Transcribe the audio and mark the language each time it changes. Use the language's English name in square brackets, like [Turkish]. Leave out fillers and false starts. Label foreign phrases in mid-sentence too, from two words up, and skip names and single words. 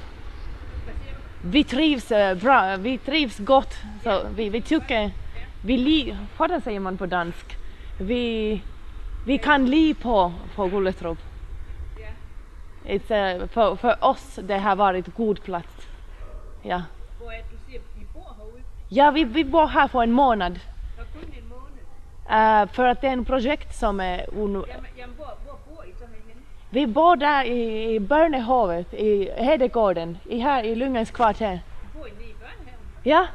[Swedish] Vi trivs bra, vi trivs gott. Så vi tycker, hvordan säger man på dansk? [Danish] Vi kan li på Gullestrup. [Swedish] För oss det har varit god plats. Ja. [Danish] Hvor du siger, vi bor herude? [Swedish] Ja, vi bor här för en månad. [Danish] For kun en måned? [Swedish] För att det är en projekt som är... [Danish] Jamen, hvor bor I så herhenne? [Swedish] Vi bor där i Børnehavet, i Hedegården, här i Lungens kvarter. [Danish] Bor I nede i børnehaven?